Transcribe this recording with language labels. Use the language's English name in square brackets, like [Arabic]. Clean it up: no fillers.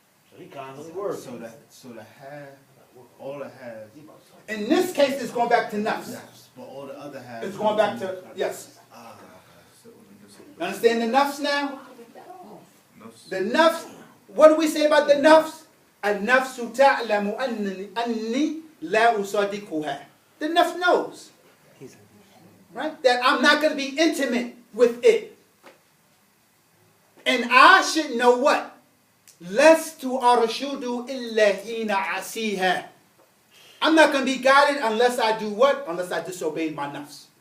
[English] So he constantly working. So the half, all the halves, In this case, it's going back to nafs. but all the other halves. It's going back to, yes. So, You understand the nafs now? nafs. The nafs, what do we say about the nafs? [Arabic] النفس تعلم أني لا أصدقها. [English] The nafs knows, right? That I'm not going to be intimate with it. And I should know what? [Arabic] لست أرشد إلا حين أعصيها. [English] I'm not going to be guided unless I do what? Unless I disobey my nafs.